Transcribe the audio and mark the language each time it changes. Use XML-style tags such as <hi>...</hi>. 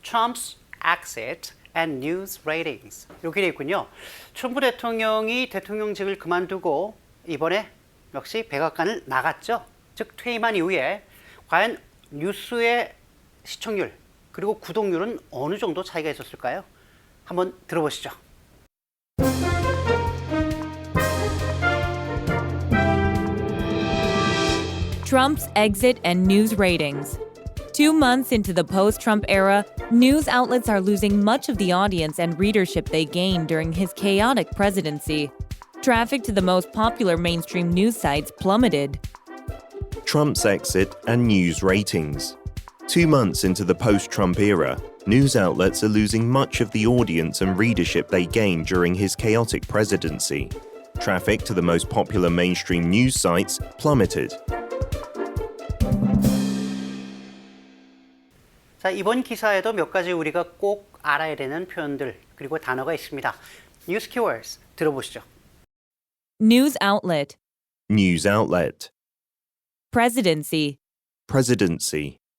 <en>Trump's exit and news ratings.</en> <ko>이렇게 되어 있군요. 트럼프 대통령이 대통령직을 그만두고 이번에 역시 백악관을 나갔죠. 즉 퇴임한 이후에 과연 뉴스의 시청률 그리고 구독률은 어느 정도 차이가 있었을까요? 한번 들어보시죠.</ko> <en>Trump's exit and news ratings. 2 months into the post-Trump era, news outlets are losing much of the audience and readership they gained during his chaotic presidency. Traffic to the most popular mainstream news sites plummeted. Trump's exit and news ratings. 2 months into the post-Trump era, news outlets are losing much of the audience and readership they gained during his chaotic presidency. Traffic to the most popular mainstream news sites plummeted.</en> <ko>자, 이번 기사에도 몇 가지 우리가 꼭 알아야 되는 표현들 그리고 단어가 있습니다. 뉴스 키워드스 들어보시죠.</ko> <en>News outlet, News outlet. presidency, Presidency.</en>